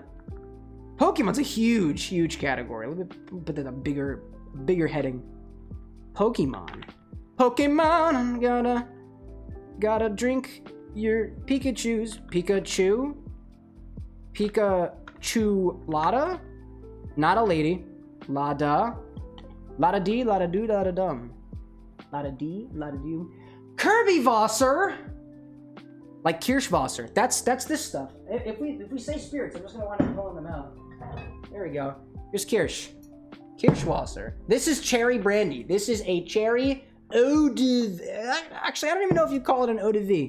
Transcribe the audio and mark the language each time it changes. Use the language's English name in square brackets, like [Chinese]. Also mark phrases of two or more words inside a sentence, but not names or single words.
[English] Pokemon's a huge category. Let me put that a bigger heading. Pokemon. Pokemon, gotta drink your Pikachus. Pikachu? Pikachu-lada? Not a lady. Lada. Lada dee, lada do, lada dum. Lada dee, lada do. Kirbyvasser! Like Kirschwasser. That's this stuff. If we say spirits, I'm just gonna wind up pulling them out. There we go. Here's Kirschwasser. This is cherry brandy. This is a cherry [French] eau de vie. [English] Actually, I don't even know if you call it an [French] eau de vie.